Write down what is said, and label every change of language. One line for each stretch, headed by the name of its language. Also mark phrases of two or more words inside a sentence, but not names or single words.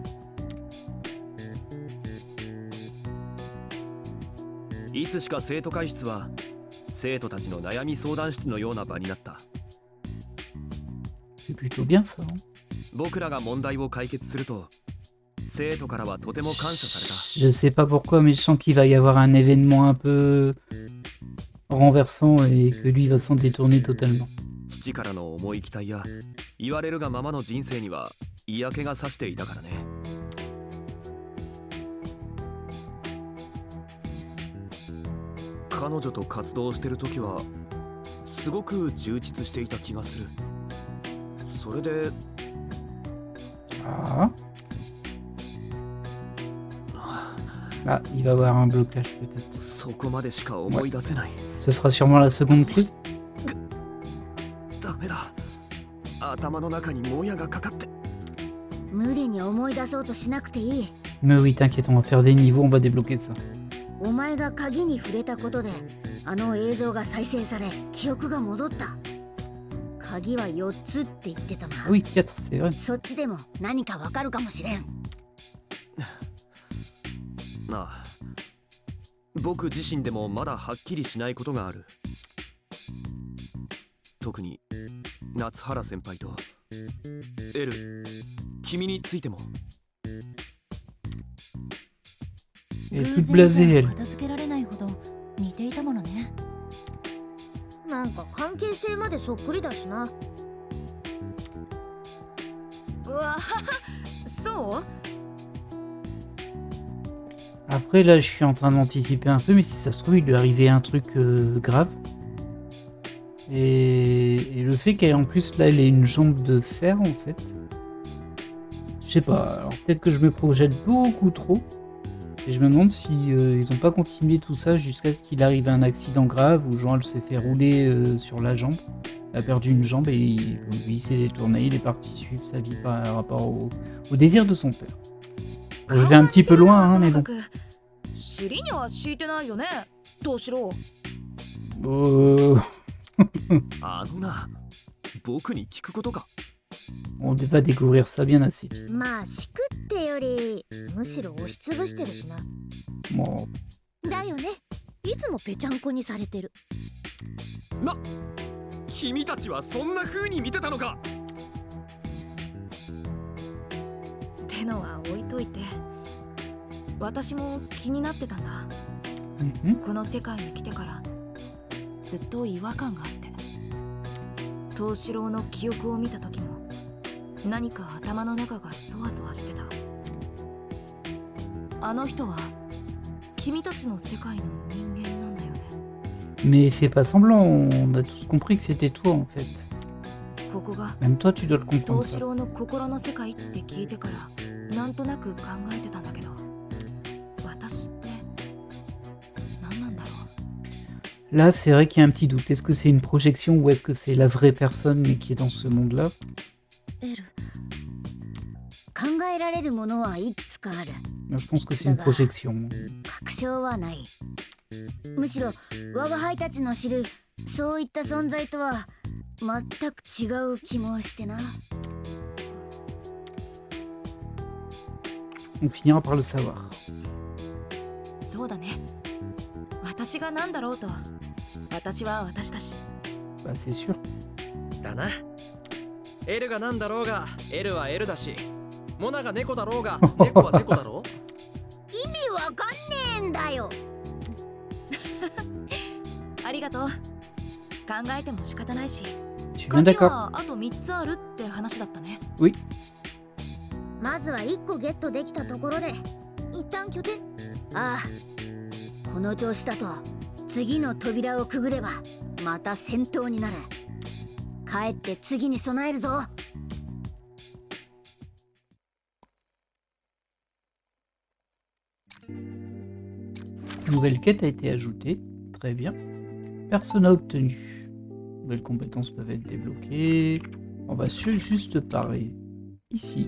Japanese: いつしか生徒会室は生徒たちの悩み相談室のような場になった。
French: C'est plutôt bien ça, hein.
Japanese: 僕らが問題を解決すると生徒からはとても感謝された。
French: Je sais pas pourquoi, mais je sens qu'il va y avoir un événement un peu renversant et que lui va s'en détourner totalement.
Japanese: 父からの重い期待や言われるがままの人生には嫌気がさしていたからね。彼女と活動してる時はすごく充実していた気がする。それで
French: Ah. Ah, il va y avoir un blocage peut-être.
Japanese: そこまでしか思い出せない。
French: Ce sera sûrement la seconde clé.
Japanese: ダメだ。頭の中にもやがかかって。無理に思い出そうとしなくていい。
French: Mais oui, t'inquiète, on va faire des niveaux, on va débloquer ça.
Japanese: お前が鍵に触れたことであの映像が再生され記憶が戻った。鍵は4つって言ってたな。
French: Ah oui, 4, c'est vrai.
Japanese: そっちでも何かわかるかもしれん。なあ、僕自身でもまだはっきりしないことがある。特に夏原先輩とエル、君についても。
French: Elle est toute blasée, elle.
Japanese: 片付けられないほど似ていたものね。なんか関係性までそっくりだしな。うわそう？
French: Après, là, je suis en train d'anticiper un peu, mais si ça se trouve, il lui arrivait un truc grave. Et le fait qu'elle, en plus, là, elle ait une jambe de fer, en fait. Je sais pas, alors peut-être que je me projette beaucoup trop. Et je me demande si ils ont pas continué tout ça jusqu'à ce qu'il arrive à un accident grave où genre elle s'est fait rouler sur la jambe. Elle a perdu une jambe et lui il s'est détourné, il est parti suivre sa vie par rapport au désir de son père. Bon, je vais un petit peu loin, hein, mais bon.
Japanese: 尻には敷いてないよね、東四郎。あのな、僕に聞くことか。
French: On va découvrir ça bien assez vite.
Japanese: まあ敷くってよりむしろ押しつぶしてるしな。もだよね。いつもぺちゃんこにされてる。君たちはそんな風に見てたのか。ってのは置いといて、私も気になってたんだ。この世界に来てからずっと違和感があって、東四郎の記憶を見た時も何か頭の中がそわそわしてた。あの人は君たちの世界の人間なんだよね。
French: Mais fais pas semblant, on a tous compris que c'était toi en fait.
Japanese: ここが
French: Même toi tu dois le comprendre
Japanese: 東四
French: ça.
Japanese: 郎の心の世界って聞いてからなんとなく考えてたんだけど、私って何なんだろう。
French: Là c'est vrai qu'il y a un petit doute, est-ce que c'est une projection ou est-ce que c'est la vraie personne mais qui est dans ce monde-là?
Japanese: エル、考えられるものはいくつかある。
French: Moi, je pense que c'est une projection.
Japanese: 確証はない。むしろ我が輩たちの知るそういった存在とは全く違う気もしてな。
French: On finira par le savoir.
Japanese: そうだね。私が何だろうと、私は私だし。
French: Bah, c'est sûr.
Japanese: だな。エルがなんだろうが、エルはエルだし、モナが猫だろうが、猫は猫だろう。意味わかんねえんだよ。ありがとう。考えても仕方ないし。
French: Je suis bien
Japanese: 鍵
French: d'accord.
Japanese: はあと3つあるって話だったね。
French: Oui.
Japanese: まずは1個ゲットできたところで一旦拠点。ああ、この調子だと次の扉をくぐればまた戦闘になる。帰って次に備えるぞ。
French: Nouvelle quête a été ajoutée. Très bien. Persona obtenu. Nouvelles compétences peuvent être débloquées. On va juste parler ici.